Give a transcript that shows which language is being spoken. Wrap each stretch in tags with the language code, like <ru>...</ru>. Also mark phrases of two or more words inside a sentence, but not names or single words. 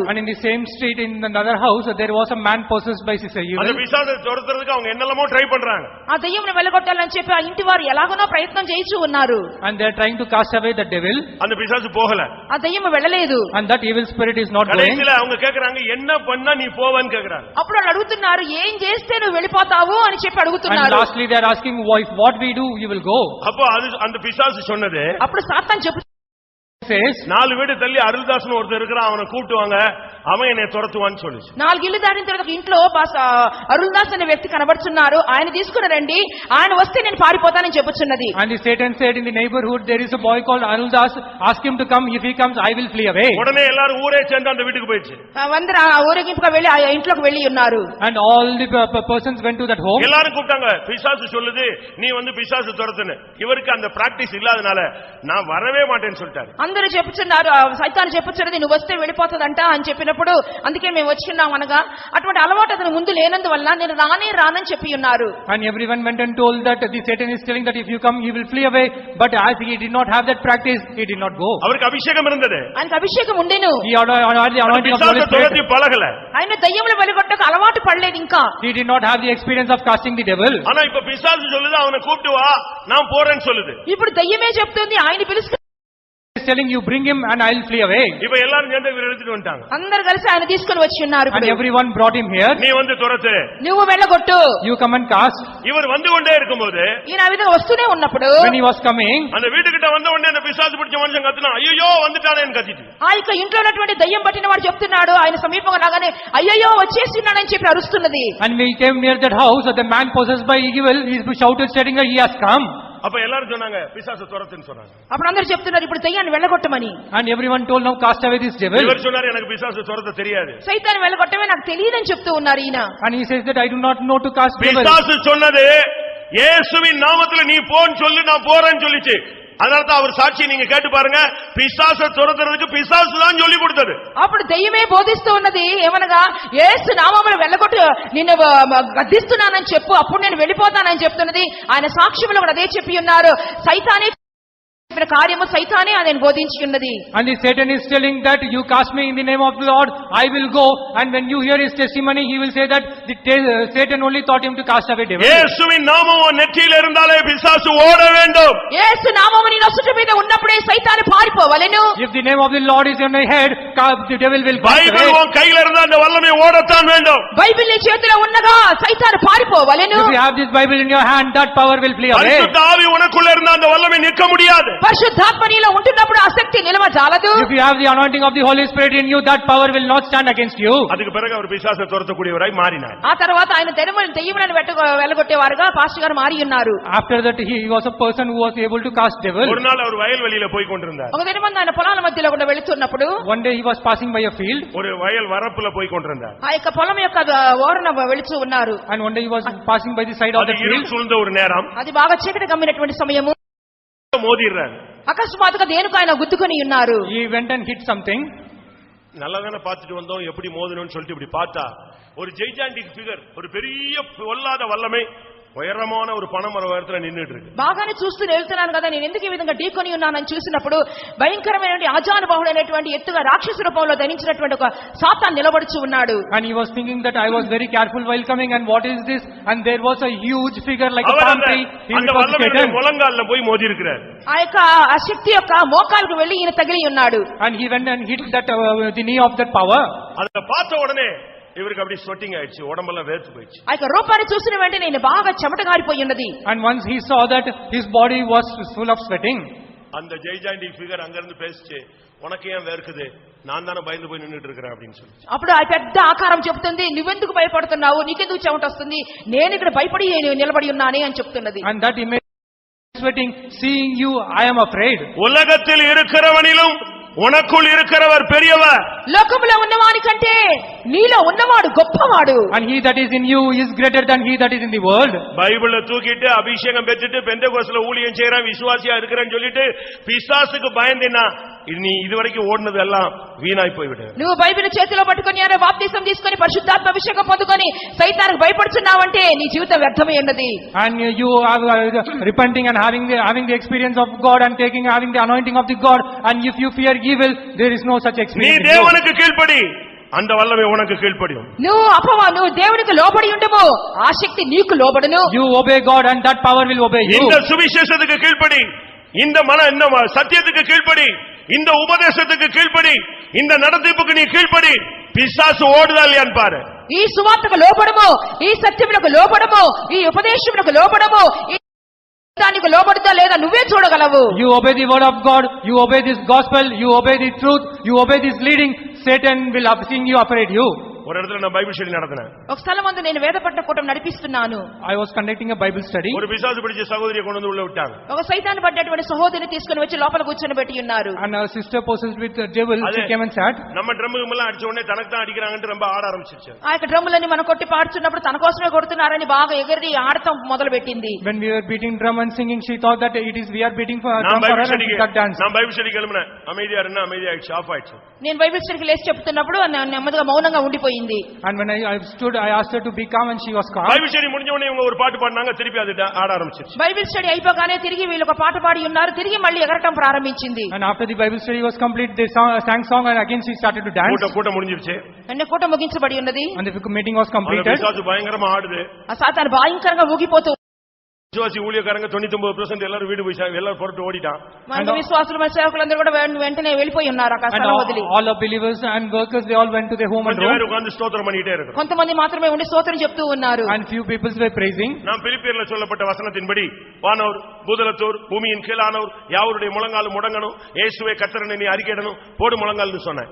<en>And in the same street in another house there was a man possessed by sister</en> <ta>அந்த</ta> <en>evil.</en> <ta>பிசாசை துரத்துறதுக்கு அவங்க என்னெல்லாமோ ட்ரை பண்றாங்க.</ta> <te>ఆ దయ్యంని వెళ్ళగొట్టాలని చెప్పి ఆ ఇంటి వారు ఎలాగోనో ప్రయత్నం చేయిచు ఉన్నారు.</te> <en>And they are trying to cast away the devil.</en> <ta>அந்த பிசாசு போகல.</ta> <te>ఆ దయ్యం వెళ్ళలేదు.</te> <en>And that evil spirit is not going.</en> <ta>கடைசில அவங்க கேக்குறாங்க, என்ன பண்ணா நீ போவன்னு கேக்குறாங்க.</ta> <te>అప్పుడు వాళ్ళు అడుగుతున్నారు, ఏం చేస్తే నువ్వు వెళ్ళిపోతావు అని చెప్పి</te> <en>And</en> <te>అడుగుతున్నారు.</te> <en>lastly they are asking, wife, what we do you will go.</en> <ta>அப்போ அது அந்த பிசாசு சொன்னது,</ta> <te>అప్పుడు సాతాను చెప్పు</te> <en>Says</en> <ta>4 வீடு தள்ளி அருள்தாஸ்னு ஒருத்தர் இருக்கிறான், அவனை கூட்டுவாங்க, அவன் என்னை துரத்துவான்னு சொல்லிச்சு.</ta> <te>4 ఇల్లు దాటిన తర్వాత ఒక ఇంట్లో అరుల్దాస్ అనే వ్యక్తి కనబడుచున్నారు, ఆయన తీసుకుని రండి, ఆయన వస్తే నేను పారిపోతానని చెప్పుచున్నది.</te> <en>And the Satan said in the neighborhood there is a boy called Aruldas, ask him to come, if he comes I will flee away.</en> <ta>உடனே எல்லாரும் ஊரே சேர்ந்து அந்த வீட்டுக்கு போயிடுச்சு.</ta> <te>అందరూ ఆ ఊరేగింపుగా వెళ్లి ఆ ఇంట్లోకి వెళ్లి ఉన్నారు.</te> <en>And all the persons went to that home.</en> <ta>எல்லாரும் கூப்பிட்டாங்க, பிசாசு சொல்லுது நீ வந்து பிசாசு துரத்துன்னு. இவருக்கு அந்த பிராக்டிஸ் இல்லாதனால நான் வரவே மாட்டேன்னு சொல்லிட்டாரு.</ta> <te>అందరూ చెప్పుచున్నారు, సైతాను చెప్పుచున్నది నువ్వు వస్తే వెళ్ళిపోతుందంట అని చెప్పినప్పుడు అందుకే మేము వచ్చున్నాం అనగా అటువంటి అలవాటు అతను ముందు లేనందువల్ల నేను రానని చెప్పి ఉన్నారు.</te> <en>And everyone went and told that the Satan is telling that if you come he will flee away, but as he did not have that practice he did not go.</en> <ta>அவருக்கு அபிஷேகம் இருந்தது,</ta> <te>ఆయనకు అభిషేకం ఉండేను.</te> <en>He had the anointing of the Holy</en> <ta>பிசாசு துரத்தி</ta> <en>Spirit.</en> <ta>பழகல.</ta> <te>ఆయన దయ్యములు వెలుగొట్టకు అలవాటు పడలేదు ఇంకా.</te> <en>He did not have the experience of casting the devil.</en> <ta>ஆனா இப்ப பிசாசு சொல்லுது அவனை கூப்பிட்டு வா நான் போறேன்னு சொல்லுது.</ta> <te>ఇప్పుడు దయ్యమే చెప్తుంది ఆయన పిలుస్తూ</te> <en>He is telling you bring him and I will flee away.</en> <ta>இப்ப எல்லாரும் சேர்ந்து இவரை எடுத்துட்டு வந்துட்டாங்க.</ta> <te>అందరు కలిసి ఆయన తీసుకుని వచ్చి ఉన్నారు.</te> <en>And everyone brought him here.</en> <ta>நீ வந்து துரத்து,</ta> <te>నువ్వు వెళ్ళగొట్టు.</te> <en>You come and cast.</en> <ta>இவர் வந்து கொண்டே இருக்கும்போது</ta> <te>ఈయన ఆ విధంగా వస్తూనే ఉన్నప్పుడు</te> <en>When he was coming,</en> <ta>அந்த வீட்டுக்கிட்ட வந்த உடனே அந்த பிசாசு பிடிச்ச மனுஷன் கத்துனா, ஐயோ வந்துட்டானேன்னு கத்திட்டு.</ta> <te>ఆ యొక్క ఇంట్లో ఉన్నటువంటి దయ్యం పట్టిన వాడు చెప్తున్నాడు, ఆయన సమీపంగా రాగానే అయ్యయ్యో వచ్చేస్తున్నాడని చెప్పి అరుస్తున్నది.</te> <en>and we came near that house, the man possessed by evil, he shouted stating he has come.</en> <ta>அப்ப எல்லாரும் சொன்னாங்க பிசாசு துரத்துன்னு சொன்னாங்க.</ta> <te>అప్పుడు అందరూ చెప్తున్నారు ఇప్పుడు దయ్యాన్ని వెళ్ళగొట్టమని.</te> <en>And everyone told now cast away this devil.</en> <ta>இவர் சொன்னாரு எனக்கு பிசாசு துரத்த தெரியாது.</ta> <te>సైతాన్ని వెళ్ళగొట్టమే నాకు తెలియదని చెప్తూ ఉన్నారు ఈయన.</te> <en>And he says that I do not know to cast devil.</en> <ta>பிசாசு சொன்னது இயேசுவின் நாமத்துல நீ போன்னு சொல்லி நான் போறேன்னு சொல்லிச்சு. அதனால தான் அவர் சாட்சி நீங்க கேட்டு பாருங்க, பிசாசை துரத்துறதுக்கு பிசாசு தான் சொல்லி கொடுத்தது.</ta> <te>అప్పుడు దయ్యమే బోధిస్తూ ఉన్నది ఏమనగా యేసు నామములో వెళ్ళగొట్టు నిన్ను గద్దిస్తున్నానని చెప్పు అప్పుడు నేను వెళ్ళిపోతానని చెప్తున్నది. ఆయన సాక్ష్యములో కూడా అదే చెప్పి ఉన్నారు. సైతానే చెప్పిన కార్యము సైతానే అదని బోధించి ఉన్నది.</te> <en>And the Satan is telling that you cast me in the name of the Lord, I will go. And when you hear his testimony, he will say that Satan only taught him to cast away devils.</en> <ta>இயேசுவின் நாமம் நெற்றியில் இருந்தாலே பிசாசு ஓட வேண்டும்.</ta> <te>యేసు నామము నీ నొసట మీద ఉన్నప్పుడే సైతాను పారిపోవలెను.</te> <en>If the name of the Lord is on your head, the devil will pass away.</en> <ta>பைபிள் உன் கையில இருந்தா அந்த வல்லமை ஓடத்தான் வேண்டும்.</ta> <te>బైబిల్ నీ చేతిలో ఉన్నగా సైతాను పారిపోవలెను.</te> <en>If you have this Bible in your hand, that power will flee away.</en> <ta>பரிசுத்த ஆவி உனக்குள்ள இருந்தா அந்த வல்லமை நிற்க முடியாது.</ta> <te>పరిశుద్ధాత్మ నీలో ఉంటున్నప్పుడు ఆ శక్తి నిలవజాలదు.</te> <en>If you have the anointing of the Holy Spirit in you, that power will not stand against you.</en> <ta>அதுக்கு பிறகு அவர் பிசாசை துரத்தக்கூடியவராய் மாறினார்.</ta> <te>ఆ తర్వాత ఆయన దెయ్యములను వెళ్లగొట్టేవారుగా పాస్టర్ గారు మారి ఉన్నారు.</te> <en>After that, he was a person who was able to cast devils.</en> <ta>ஒரு நாள் அவர் வயல்வெளியில போய் கொண்டிருந்தார்.</ta> <te>ఒక దినమందు ఆయన పొలాల మధ్యలో గుండా వెళుతున్నప్పుడు</te> <en>One day he was passing by a field.</en> <ta>ஒரு వయல் வரப்புல போய் கொண்டிருந்தார்.</ta> <te>ఆ యొక్క పొలం యొక్క ఓరన వెళుతూ ఉన్నారు.</te> <en>And one day he was passing by the side of</en> <ta>அது</ta> <en>the</en> <ta>இருள்</ta> <en>field.</en> <ta>சூழ்ந்த ஒரு நேரம்.</ta> <te>అది బాగా చీకటి కమ్మినటువంటి సమయము.</te> <ta>மோதிறார்.</ta> <te>అకస్మాత్తుగా దేనికి ఆయన గుద్దుకొని ఉన్నారు.</te> <en>He went and hit something.</en> <ta>நல்லதான பார்த்துட்டு வந்தோம் எப்படி மோதணும்னு சொல்லிட்டு இப்படி பார்த்தா ஒரு</ta> <en>gigantic figure,</en> <ta>ஒரு பெரிய பொல்லாத வல்லமை உயரமான ஒரு பனைமரம் உயரத்துல நின்னுட்டு இருக்கு.</ta> <te>బాగానే చూస్తూ వెళ్తున్నాను కదా, నేను ఎందుకు ఈ విధంగా ఢీకొని ఉన్నానని చూసినప్పుడు భయంకరమైనటువంటి ఆజానుబాహుడైనటువంటి ఎత్తుగా రాక్షస రూపంలో ధరించినటువంటి ఒక సాతాను నిలబడుచు ఉన్నాడు.</te> <en>And he was thinking that I was very careful while coming, and what is this? And there was a huge figure like a palm tree.</en> <ta>அந்த வல்லமையுடைய முழங்கால்ல போய் மோதி இருக்கிறார்.</ta> <te>ఆ యొక్క ఆ శక్తి యొక్క మోకాలకు వెళ్లి ఈయన తగిలి ఉన్నాడు.</te> <en>And he went and hit that the knee of that power.</en> <ta>அத பார்த்த உடனே இவருக்கு அப்படி ஸ்வெட்டிங் ஆயிடுச்சு, உடம்பெல்லாம் வேர்த்து போயிடுச்சு.</ta> <te>ఆ యొక్క రూపాన్ని చూసిన వెంటనే నేను బాగా చెమట గారిపోయి ఉన్నది.</te> <en>And once he saw that his body was full of sweating.</en> <ta>அந்த</ta> <en>gigantic figure</en> <ta>அங்க இருந்து பேசிச்சு, உனக்கு ஏன் வேர்க்குது, நான் தானே பயந்து போய் நின்னுட்டு இருக்கேன் அப்படின்னு சொல்லி.</ta> <te>అప్పుడు ఆ పెద్ద ఆకారం చెప్తుంది, నువ్వెందుకు భయపడుతున్నావు, నీకెందుకు చెమట వస్తుంది, నేను ఇక్కడ భయపడి నిలబడి ఉన్నానే అని చెప్తున్నది.</te> <en>And that image sweating, seeing you, I am afraid.</en> <ta>உலகத்தில் இருக்கிறவனிலும் உனக்குள் இருக்கிறவர் பெரியவர்.</ta> <te>లోకములో ఉన్నవాని కంటే నీలో ఉన్నవాడు గొప్పవాడు.</te> <en>And he that is in you is greater than he that is in the world.</en> <ta>பைபிளை தூக்கிட்டு அபிஷேகம் பெற்றுட்டு பெந்தேகோஸ்துல ஊழியம் செய்யறேன், விசுவாசியா இருக்கிறேன்னு சொல்லிட்டு பிசாசுக்கு பயந்தினா நீ இதுவரைக்கும் ஓடுனது எல்லாம் வீணாய் போய்விடு.</ta> <te>నువ్వు బైబిల్ చేతిలో పట్టుకొని అనే బాప్తిసం తీసుకొని పరిశుద్ధాత్మ అభిషేకం పొందుకొని సైతానికి భయపడుచున్నావంటే నీ జీవితం వ్యర్థమై ఉన్నది.</te> <en>And you are repenting and having the experience of God and having the anointing of the God, and if you fear evil, there is no such</en> <ta>நீ</ta> <en>experience.</en> <ta>தேவனுக்கு கீழ்ப்படி, அந்த வல்லமை உனக்கு கீழ்ப்படியும்.</ta> <te>నువ్వు దేవునికి లోబడి ఉండము, ఆ శక్తి నీకు లోబడును.</te> <en>You obey God and that power will obey you.</en> <ta>இந்த சுவிசேஷத்துக்கு கீழ்ப்படி, இந்த சத்தியத்துக்கு கீழ்ப்படி, இந்த உபதேசத்துக்கு கீழ்ப்படி, இந்த நடத்திப்புக்கு நீ கீழ்ப்படி, பிசாசு ஓடுதா இல்லையான்னு பாரு.</ta> <te>ఈ సువార్తకు లోబడము, ఈ సత్యములకు లోబడము, ఈ ఉపదేశములకు లోబడము, దానికి లోబడుతా లేదా నువ్వే చూడగలవు.</te> <en>You obey the word of God, you obey this gospel, you obey the truth, you obey this leading, Satan will seeing you afraid you.</en> <ta>ஒரு இடத்துல நான்</ta> <en>Bible study</en> <ta>நடத்தினேன்.</ta> <te>ఒక స్థలమందు నేను వేదపట్న కూటం నడిపిస్తున్నాను.</te> <en>I was conducting a Bible study.</en> <ta>ஒரு பிசாசு பிடிச்ச சகோதரியை கொண்டு வந்து உள்ள விட்டாங்க.</ta> <te>ఒక సైతాను పడ్డటువంటి సహోదరిని తీసుకొని వచ్చి లోపల కూర్చొని ఉన్నారు.</te> <en>And a sister possessed with the devil, she came and sat.</en> <ta>நம்ம ட்ரம்முக்கு எல்லாம் அடிச்ச உடனே தனக்கு தான் அடிக்கறாங்கன்னு ரொம்ப ஆட ஆரம்பிச்சிருச்சு.</ta> <te>ఆ యొక్క డ్రమ్ములని మనం కొట్టి పాడుతున్నప్పుడు తన కోసమే కొడుతున్నారని బాగా ఎగిరి ఆడటం మొదలు పెట్టింది.</te> <en>When we were beating drum and singing, she thought that it is we are beating for drum for her and she got dance.</en> <ta>நான்</ta> <en>Bible study</en> <ta>கிளம்பினேன், அமைதியா இருந்தா அமைதியாயிடுச்சு, ஆஃப் ஆயிடுச்சு.</ta> <te>నేను</te> <en>Bible studyకి</en> <te>లేచి చెప్తున్నప్పుడు నెమ్మదిగా మౌనంగా ఉండిపోయింది.</te> <en>And when I stood, I asked her to be calm and she was calm. Bible study</en> <ta>முடிஞ்ச உடனே இவங்க ஒரு பாட்டு பாடுனாங்க, திருப்பி அது ஆட ஆரம்பிச்சிருச்சு.</ta> <en>Bible study</en> <te>అయిపోగానే తిరిగి వీళ్ళు ఒక పాట పాడి ఉన్నారు, తిరిగి మళ్ళీ ఎగరటం ప్రారంభించింది.</te> <en>And after the Bible study was complete, they sang song and again she started to dance.</en> <ta>கூட்டம் முடிஞ்சிருச்சு.</ta> <te>అన్న కూటం ముగించబడి ఉన్నది.</te> <en>And the meeting was completed.</en> <ta>பிசாசு பயங்கரமா ஆடுது.</ta> <te>ఆ సాతాను భయంకరంగా ఊగిపోతూ,</te> <ta>விசுவாசி ஊழியக்காரங்க 99% எல்லாரும் வீடு போய் எல்லாரும் புறப்பட்டு ఓడిட்டான்.</ta> <te>మన విశ్వాసులు మన సేవకులందరూ కూడా వెంటనే వెళ్ళిపోయి ఉన్నారు ఆ స్థలం వదిలి.</te> <en>All the believers and workers, they all went to their home and</en> <ta>கொஞ்ச பேர் உட்கார்ந்து ஸ்தோத்திரம் பண்ணிட்டே இருக்காங்க.</ta> <te>కొంతమంది మాత్రమే ఉండి స్తోత్రం చెప్తూ ఉన్నారు.</te> <en>And few people were praising.</en> <ta>நாம் பிலிப்பியர்ல சொல்லப்பட்ட வசனத்தின்படி வானோர் பூதலத்தோர் பூமியின் கீழானோர் யாவருடைய முழங்காலும் முடங்கணும், இயேசுவே கர்த்தர்னு நீ அறிக்கையிடணும், போடு முழங்கால்னு சொன்னேன்.</ta>